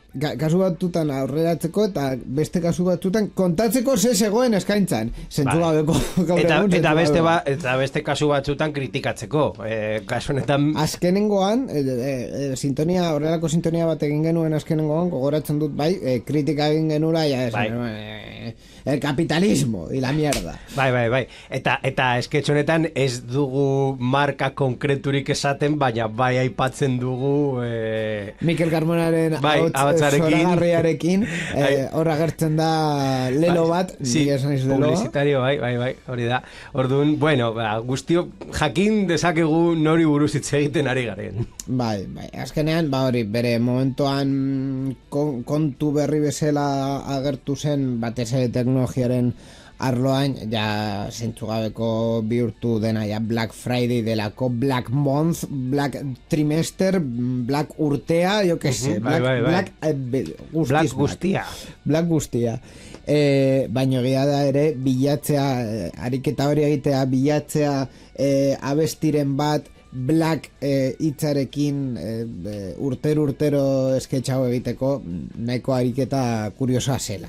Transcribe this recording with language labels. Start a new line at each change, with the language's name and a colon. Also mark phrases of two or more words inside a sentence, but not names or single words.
Basque: Kasu batutan aurreratzeko eta beste kasu batutan kontatzeko ze zegoen eskaintzan. Zentzu gabeko eta beste kasu batzutan kritikatzeko. Kasu honetan azkenengoan sintonia, horrelako sintonia bat egin genuen azkenengoan, gogoratzen dut kritika egin genula
Spanish: el capitalismo y la mierda.
Basque: Bai. Eta esketx honetan ez dugu marka konkreturik esaten, baina bai aipatzen dugu Mikel Carmonaren zoragarriarekin horra gertzen da lelo bat, publizitario, bai, hori da. Orduan, guztio jakin dezakegu nori buruz hitz egiten ari garen. Bai, azkenean, hori, bere momentuan kontu berri bezala agertu zen, batez teknologiaren arloan, ja zentzugabeko bihurtu dena, ja Black Friday delako,
English: Black Month, Black Trimester,
Basque: Black Urtea,
Spanish: jo que se,
Basque: Black guztia. Black guztia. Baina egia da ere, bilatzea, ariketa hori egitea, bilatzea abestiren bat, black hitzarekin urtero esketxau egiteko nahiko ariketa kuriosoa zela.